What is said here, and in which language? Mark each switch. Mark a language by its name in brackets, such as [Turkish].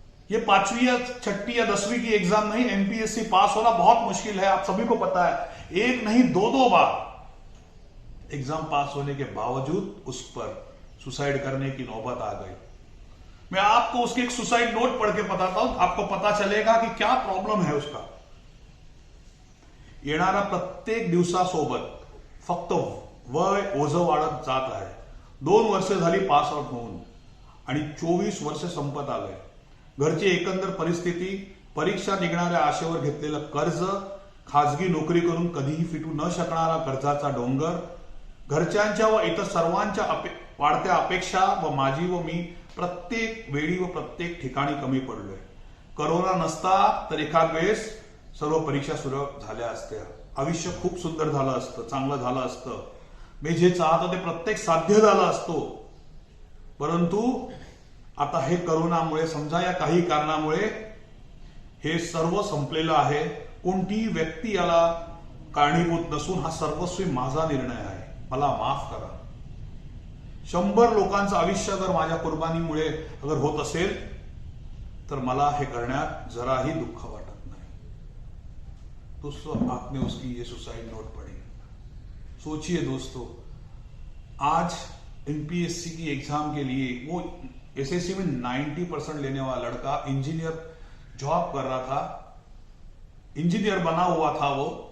[Hindi] ये 5वीं या 6वीं या 10वीं की एग्जाम नहीं, एमपीएससी पास होना बहुत मुश्किल है, आप सभी को पता है। एक नहीं 2 बार एग्जाम पास होने के बावजूद उस पर सुसाइड करने की नौबत आ गई। मैं आपको उसके एक सुसाइड नोट पढ़ के बताता हूं, आपको पता चलेगा कि क्या प्रॉब्लम है उसका। [Marathi] येणारा प्रत्येक दिवसासोबत फक्त वय ओझं वाढत जात आहे। 2 वर्ष झाली पास आउट होऊन आणि 24 वर्ष संपत आलंय। घरची एकंदर परिस्थिती, परीक्षा निघणाऱ्या आशेवर घेतलेलं कर्ज, खाजगी नोकरी करून कधीही फिटू न शकणारा कर्जाचा डोंगर, घरच्यांच्या व इतर सर्वांच्या वाढत्या अपेक्षा व माझी व मी प्रत्येक वेळी व प्रत्येक ठिकाणी कमी पडलोय। कोरोना नसता तर एखाद वेळेस सर्व परीक्षा सुरू झाल्या असत्या, आयुष्य खूप सुंदर झालं असतं, चांगलं झालं असतं, मी जे चाहतो ते प्रत्येक साध्य झालं असतो। परंतु आता हे कोरोनामुळे, समजा या काही कारणामुळे हे सर्व संपलेलं आहे। कोणतीही व्यक्ती याला कारणीभूत नसून हा सर्वस्वी माझा निर्णय आहे, मला माफ करा। 100 लोकांचं आयुष्य अगर माझ्या कुर्बानीमुळे अगर होत असेल तर मला हे करण्यात जराही दुःख वाटत नाही। [Hindi] दोस्तों, आपने उसकी ये सुसाइड नोट पढ़ी। सोचिए दोस्तों, आज एमपीएससी की एग्जाम के लिए वो एसएससी में 90% लेने वाला लड़का इंजीनियर जॉब कर रहा था, इंजीनियर बना हुआ था वो।